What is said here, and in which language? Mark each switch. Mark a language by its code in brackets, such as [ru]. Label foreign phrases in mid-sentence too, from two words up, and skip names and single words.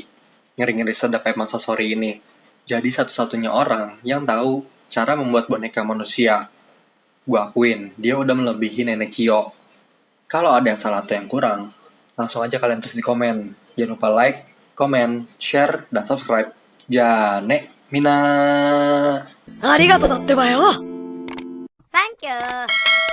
[id] Ngeri-ngeri sedap emang Sasori ini. Jadi satu-satunya orang yang tahu cara membuat boneka manusia. Gua akuin, dia udah melebihi Nenek Chio. Kalau ada yang salah atau yang kurang, langsung aja kalian tulis di komen. Jangan lupa like, komen, share, dan subscribe. [ja] じゃあね、みんな。ありがとうだってばよ。サンキュー。